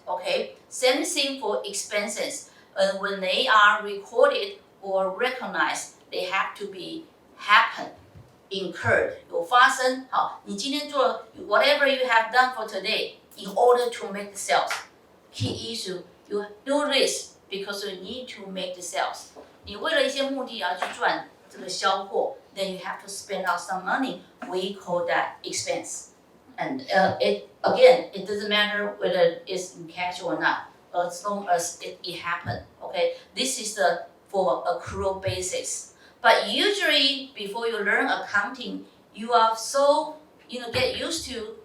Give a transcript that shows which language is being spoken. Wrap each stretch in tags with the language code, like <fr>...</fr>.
<en>Okay, same thing for expenses. When they are recorded or recognized, they have to be incurred.</en> <zh>有发生。好，你今天做</zh> <en>whatever you have done for today in order to make the sales. Key issue, you do this because you need to make the sales.</en> <zh>你为了一些目的要去赚这个销货。</zh> <en>Then you have to spend out some money. We call that expense. And it doesn't matter whether it's in cash or not, as long as it happened. Okay, this is for accrual basis. But usually, before you learn accounting, you are so get used to.</en>